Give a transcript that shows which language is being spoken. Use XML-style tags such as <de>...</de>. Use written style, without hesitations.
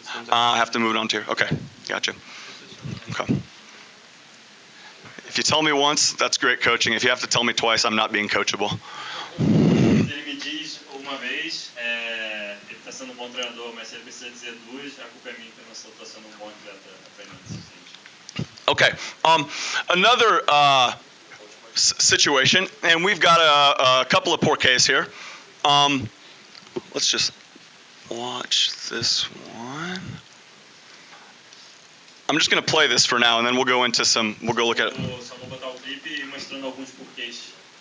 <en>I have to move it on to here. Okay, gotcha. Okay. If you tell me once, that's great coaching. If you have to tell me twice, I'm not being coachable.</en> <pt>Ele me diz uma vez, ele está sendo um bom treinador, mas se ele precisa dizer duas, a culpa é minha que eu não estou sendo um bom atleta.</pt> <en>Okay. Another situation, and we've got a couple of porqués here. Let's just watch this one. I'm just going to play this for now, and then we'll go look at it.</en> <pt>Só vou botar o clipe e mostrando alguns porquês.</pt>